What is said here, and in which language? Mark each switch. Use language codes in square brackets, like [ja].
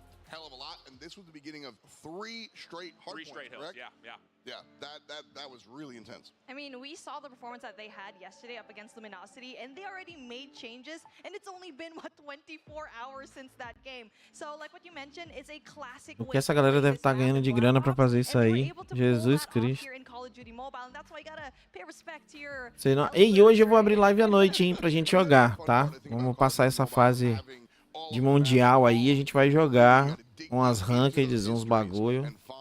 [en] Hell of a lot, and this was the beginning of 3 straight hard points, hills, yeah. Yeah, that was really intense. I mean, we saw the performance that they had yesterday up against Luminosity, and they already made changes, and it's only been, what, 24 hours since that game. So, like what you mentioned, it's a classic [pt] O que essa galera deve estar ganhando de grana pra fazer isso aí? Jesus Cristo. [en] of Duty Mobile, and that's why you gotta pay respect to your... [pt] Sei não... E hoje eu vou abrir live à noite, hein, pra gente jogar, tá? Vamos passar essa fase de mundial aí, a gente vai jogar umas rankeds, uns bagulho.